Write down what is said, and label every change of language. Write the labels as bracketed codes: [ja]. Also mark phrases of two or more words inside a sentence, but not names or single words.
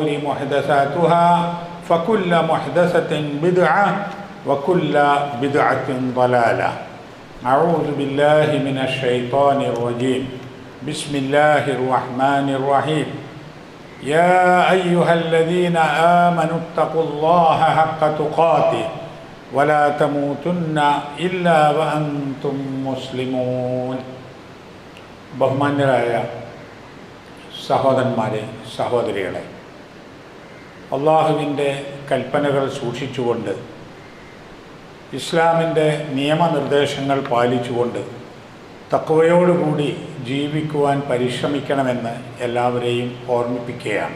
[ar] محدثاتها فكل محدثة بدعة وكل بدعة ضلالة أعوذ بالله من الشيطان الرجيم بسم الله الرحمن الرحيم يا أيها الذين آمنوا اتقوا الله حق تقاته ولا تموتن إلا وأنتم مسلمون [ml] ബഹുമാന്യരായ സഹോദരന്മാരെ സഹോദരികളെ, അള്ളാഹുവിൻ്റെ കൽപ്പനകൾ സൂക്ഷിച്ചുകൊണ്ട് ഇസ്ലാമിൻ്റെ നിയമനിർദ്ദേശങ്ങൾ പാലിച്ചുകൊണ്ട് തഖ്വയോടുകൂടി ജീവിക്കുവാൻ പരിശ്രമിക്കണമെന്ന് എല്ലാവരെയും ഓർമ്മിപ്പിക്കുകയാണ്.